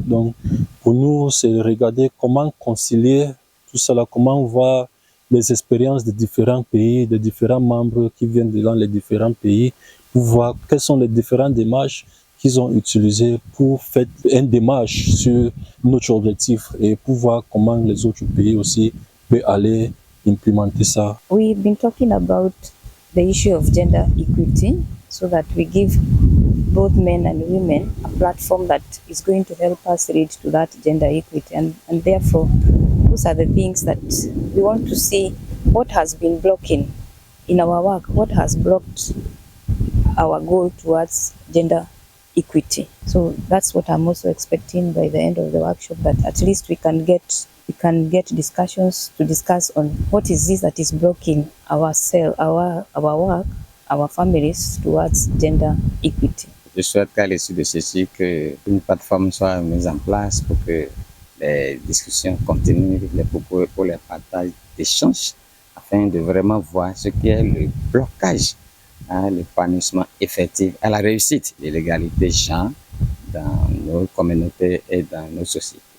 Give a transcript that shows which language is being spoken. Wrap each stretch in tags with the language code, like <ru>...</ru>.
<fr>Donc, pour nous, c'est de regarder comment concilier tout cela, comment voir les expériences de différents pays, de différents membres qui viennent dans les différents pays, pour voir quelles sont les différentes démarches qu'ils ont utilisées pour faire une démarche sur notre objectif et pour voir comment les autres pays aussi peuvent aller implémenter ça.</fr> <en>We've been talking about the issue of gender equity so that we give both men and women a platform that is going to help us reach to that gender equity. And therefore, those are the things that we want to see what has been blocking in our work, what has blocked our goal towards gender equity. So that's what I'm also expecting by the end of the workshop, that at least we can get discussions to discuss on what is this that is blocking our work, our families towards gender equity.</en> <fr>Je souhaite qu'à l'issue de ceci, qu'une plateforme soit mise en place pour que les discussions continuent, pour les partages d'échanges, afin de vraiment voir ce qui est le blocage à l'épanouissement effectif, à la réussite de l'égalité de genre dans nos communautés et dans nos sociétés.</fr>